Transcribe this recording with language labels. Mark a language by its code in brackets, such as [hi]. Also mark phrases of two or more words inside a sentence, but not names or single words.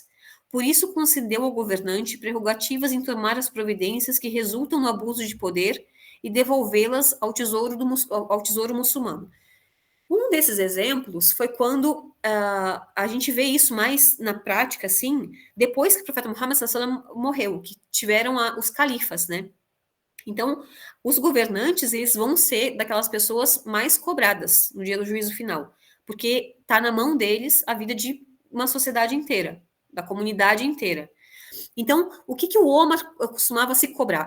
[pt] Por isso, concedeu ao governante prerrogativas em tomar as providências que resultam no abuso de poder e devolvê-las ao tesouro muçulmano. Um desses exemplos foi quando a gente vê isso mais na prática, assim, depois que o profeta Muhammad [ar] صلى الله عليه وسلم [pt] morreu, que tiveram os califas, né? Então, os governantes, eles vão ser daquelas pessoas mais cobradas no dia do juízo final, porque está na mão deles a vida de uma sociedade inteira, da comunidade inteira. Então, o que o Omar costumava se cobrar?